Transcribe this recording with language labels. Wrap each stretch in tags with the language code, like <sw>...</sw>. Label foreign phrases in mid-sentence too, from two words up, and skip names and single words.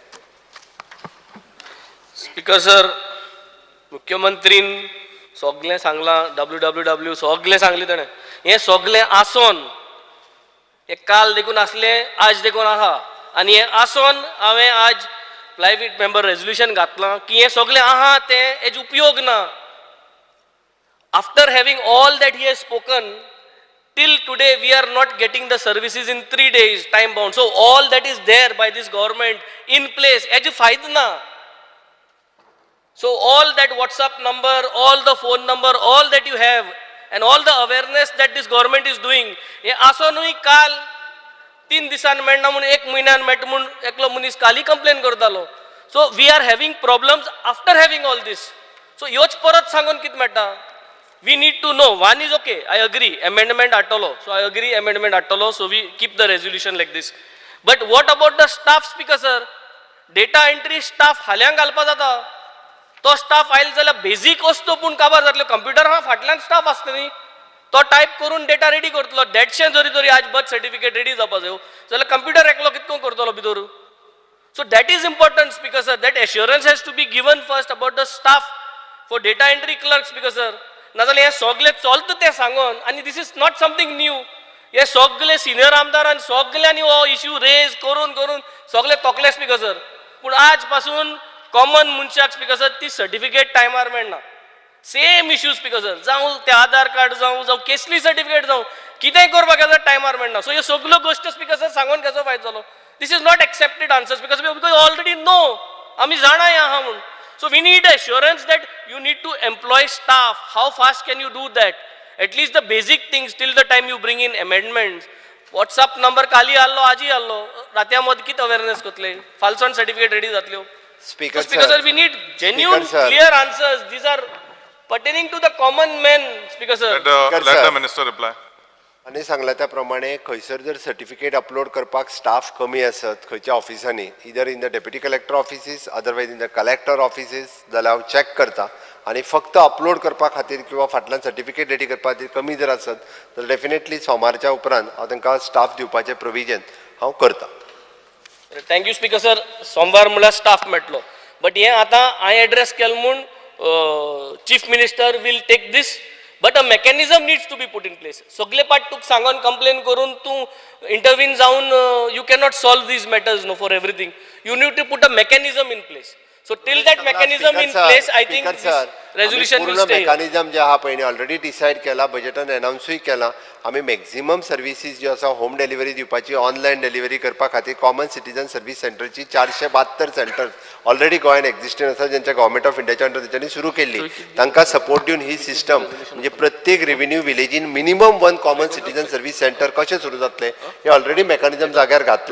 <kok>स्पीकर सर, मुख्यमंत्रीन सगळें सांगलां WWW सगळें सांगलें ताणें. हें सगळें आसोन हें काल देखून आसलें आज देखून आहा आनी हें आसोन हांवें आज</kok> <en>private member resolution</en> <kok>घातलां की हें सगळें आहा तें हेजो उपयोग ना.</kok> <en>after having all that he has spoken till today we are not getting the services in 3 days time bound. So all that is there by this government in place as a</en> <kok>fayda na.</kok> <en>So all that WhatsApp number, all the phone number, all that you have and all the awareness that this government is doing,</en> <kok>हे आसोनूय काल 3 दिसान मेळना म्हणून 1 म्हयन्यान मेळटा म्हणून एकलो मनीस काली कंप्लेन करतालो.</kok> <en>So we are having problems after having all this.</en> <kok>So ह्योच परत सांगून कितें मेळटा?</kok> <en>We need to know. One is okay, I agree, amendment attolo. So I agree, amendment attolo. So we keep the resolution like this. But what about the staff, speaker sir? Data entry staff</en> <kok>हाल्यां घालपा जाता. तो स्टाफ आयलो जाल्यार बेजीक वस्तू पूण काबार जातलो. कंप्युटर हा फाटल्यान स्टाफ आसता न्ही, तो टायप करून डेटा रेडी करतलो. देडशे जरी आज</kok> <en>birth certificate</en> <kok>रेडी जावपा जायो जाल्यार कंप्युटर एकलो कितको करतलो भितर.</kok> <en>So that is important, speaker sir. That assurance has to be given first about the staff for data entry clerks, speaker sir.</en> <kok>नाजाल्यार हे सगळे चलता तें सांगून आनी</kok> <en>this is not something new.</en> <kok>हे सगळे सिनियर आमदारान सगळ्यांनी हो इश्यू रेज करून करून सगळे तोकले</kok> <en>speaker sir.</en> <kok>पूण आज पासून कॉमन मनशाक</kok> <en>speaker sir</en> <kok>ती सर्टिफिकेट टायमार मेळना.</kok> <en>same issue speaker sir,</en> <kok>जावं ते आधार कार्ड जावं केसली सर्टिफिकेट जावं कितेंय करपाक गेल्यार टायमार मेळना. सो ह्यो सगळ्यो गोश्टी</kok> <en>speaker sir</en> <kok>सांगून कसो फायदो जालो?</kok> <en>this is not accepted answer speaker because already no</en> <kok>आमी जाणाय आहा म्हणून.</kok> <en>So we need assurance that you need to employ staff. How fast can you do that? At least the basic things till the time you bring in amendments.</en> <kok>WhatsApp number kali allo, aji allo. Ratya mod kit awareness kotle.</kok> <en>False certificate ready जातल्यो. Speaker sir, we need genuine, clear answers. These are pertaining to the common man, Speaker sir. Let the minister reply.</en> <kok>आनी सांगला त्या प्रमाणे खंयसर जर सर्टिफिकेट अपलोड करपाक स्टाफ कमी आसत खंयच्या ऑफिसांनी,</kok> <en>either in the deputy collector offices otherwise in the collector offices,</en> <kok>जाल्यार हांव चॅक करता आनी फक्त अपलोड करपा खातीर किंवा फाटल्यान सर्टिफिकेट रेडी करपा खातीर कमी जर आसत जाल्यार डेफिनेटली सोमारच्या उपरांत हांव तांकां स्टाफ दिवपाचें प्रोविजन हांव करता.</kok> <en>thank you speaker sir.</en> <kok>सोमवार म्हळ्यार स्टाफ मेळटलो. बट हें आतां हांवें एड्रेस केलें म्हूण</kok> <en>chief minister will take this. But a mechanism needs to be put in place.</en> <kok>सगळे पाट तुका सांगून कंप्लेन करून तूं इंटरव्हीन जावन</kok> <en>you cannot solve these matters no for everything. You need to put a mechanism in place. So till that mechanism in place, I think this resolution will stay.</en> <kok>मेकॅनिझम जे आहा पळय ऑलरेडी डिसायड केला, बजेटान अनाउन्सूय केला. आमी मॅक्झिमम सर्विसीस ज्यो आसा</kok> <en>home delivery</en> <kok>दिवपाची,</kok> <en>online delivery</en> <kok>करपा खातीर कॉमन सिटीजन सर्वीस सेंटरची 472 सेंटर्स ऑलरेडी गोंयान एक्झिस्टिंग आसा, जेंच्या गव्हर्मेंट ऑफ इंडियाच्या अंडर तेंच्यांनी सुरू केल्ली. तांकां सपोर्ट दिवन ही सिस्टम म्हणजे प्रत्येक</kok> <en>revenue village</en> <kok>मिनिमम 1</kok> <en>common citizen service centre</en> <kok>कशें सुरू जातले हे ऑलरेडी मेकॅनिझम जाग्यार घातला.</kok>